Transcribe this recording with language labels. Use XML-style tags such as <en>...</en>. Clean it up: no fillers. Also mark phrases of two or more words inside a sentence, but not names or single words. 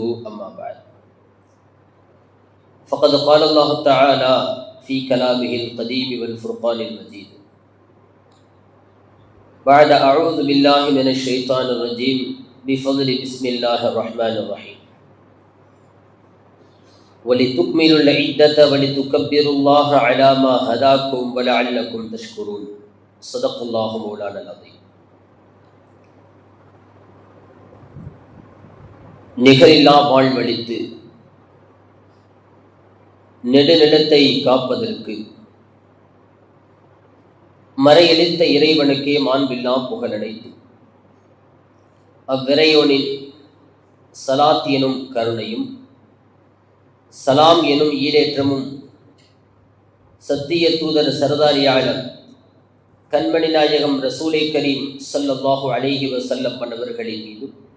<ar>أما بعد، فقد قال الله تعالى في كلامه القديم والفرقان المجيد بعد أعوذ بالله من الشيطان الرجيم بفضل بسم الله الرحمن الرحيم. ولتكملوا العدة ولتكبروا الله على ما هداكم ولعلكم تشكرون. صدق الله مولانا العظيم.</ar> <ta>நிகரில்லா வாழ்வழித்து நெடுநிலத்தை காப்பதற்கு மறையளித்த இறைவனுக்கே மாண்பில்லாம் புகழடைத்து அவ்விறையோனின் சலாத் எனும் கருணையும் சலாம் எனும் ஈடேற்றமும் சத்திய தூதர் சரதாரியாளர் கண்மணி நாயகம் ரசூலை கரீம்</ta> <ar>صلى الله عليه وسلم</ar> <ta>அன்னவர்களின் மீதும்</ta>